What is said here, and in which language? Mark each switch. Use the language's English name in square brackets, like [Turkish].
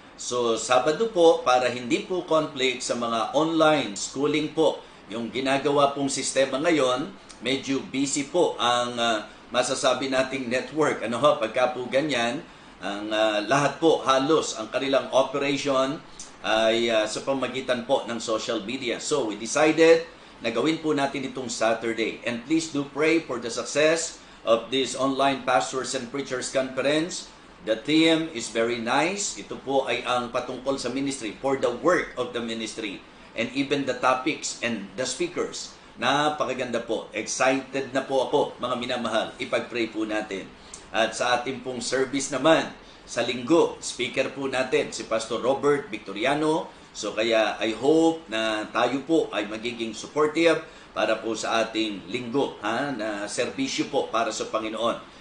[Filipino] So, Sabado po para hindi po conflict sa mga online schooling po. Yung ginagawa pong sistema ngayon, medyo busy po ang masasabi nating network. Pagka po ganyan, ang lahat po halos ang kanilang operation ay sa pamagitan po ng social media. So, [English] we decided [Filipino] na gawin po natin itong Saturday. [English] And please do pray for the success of this online Pastors and Preachers Conference. The theme is very nice. [Filipino] Ito po ay ang patungkol sa ministry, [English] for the work of the ministry. And even the topics and the speakers. [Filipino] Napakaganda po. Excited na po ako, mga minamahal. Ipag-pray po natin. At sa ating pong service naman, sa linggo, speaker po natin si Pastor Robert Victoriano. So kaya [English] I hope [Filipino] na tayo po ay magiging supportive para po sa ating linggo na serbisyo po para sa Panginoon.